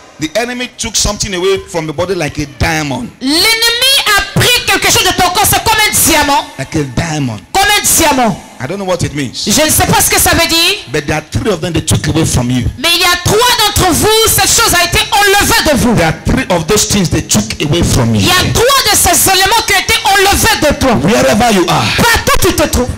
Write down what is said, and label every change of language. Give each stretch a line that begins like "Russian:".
English: The enemy took something away from the body like a diamond.
French: L'ennemi a pris quelque chose de ton corps. C'est comme un diamant.
English: Like a diamond.
French: Comme un diamant.
English: I don't know what it means.
French: Je ne sais pas ce que ça veut dire.
English: But there are 3 of them they took away from you.
French: Mais il y a 3 d'entre vous. Cette chose a été enlevée de vous.
English: There are 3 of those things they took away from
French: Il
English: you.
French: y a 3 de ces éléments qui ont été enlevés de toi.
English: Wherever you are,
French: Partout où tu te trouves.